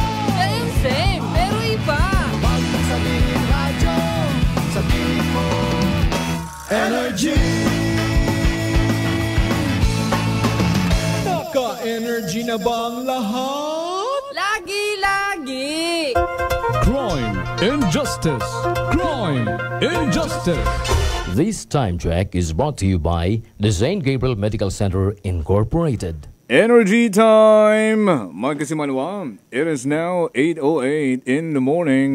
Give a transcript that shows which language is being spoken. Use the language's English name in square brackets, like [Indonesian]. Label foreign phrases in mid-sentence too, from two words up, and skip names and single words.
[Filipino] Same, pero iba. Huwag mong sabihin radyo, sabihin mo Energy. Naka-energy na bang lahat? Lagi-lagi. [English] Crime, injustice, crime, injustice. This time check is brought to you by the St. Gabriel Medical Center Incorporated. Energy time! [Hiligaynon] Mga kasimanwa, [English] it is now 8:08 in the morning.